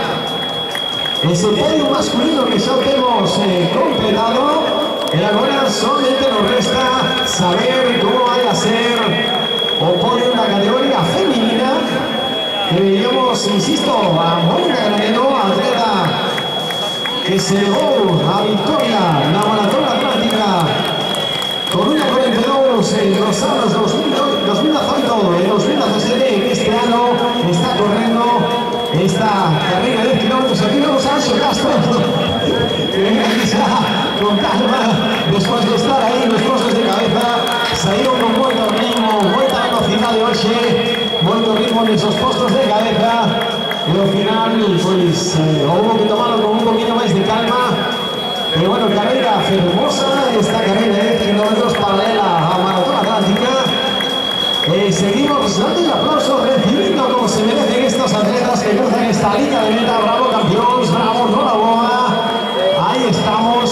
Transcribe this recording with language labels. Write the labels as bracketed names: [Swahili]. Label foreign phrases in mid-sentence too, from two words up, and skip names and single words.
[Galician] Ese podio masculino que xa temos completado, e agora solamente nos resta saber como vai a ser o podio da categoría feminina, que veíamos, insisto, a Mónica Granero, atleta que se levou a victoria na Maratón Atlántica Coruña 42 [Spanish] en los años 2018 y 2017, este año está corriendo esta carrera de 10 kilómetros. [Galician] Aquí vemos a Anxo Castro, que venga aquí xa con calma, despois de estar aí nos postos de cabeza, saíron con moito ritmo, moita velocidade hoxe, moito ritmo nesos postos de cabeza, e ao final, pois, houve que tomarlo con un poquinho máis de calma. Pero bueno, carrera fermosa, esta carrera de 10 kilómetros paralela a Maratón Atlántica. [Spanish] Seguimos dando un aplauso, recibiendo como se merecen estos atletas que cruzan esta línea de meta. Bravo campeones, bravo, noraboa. Ahí estamos.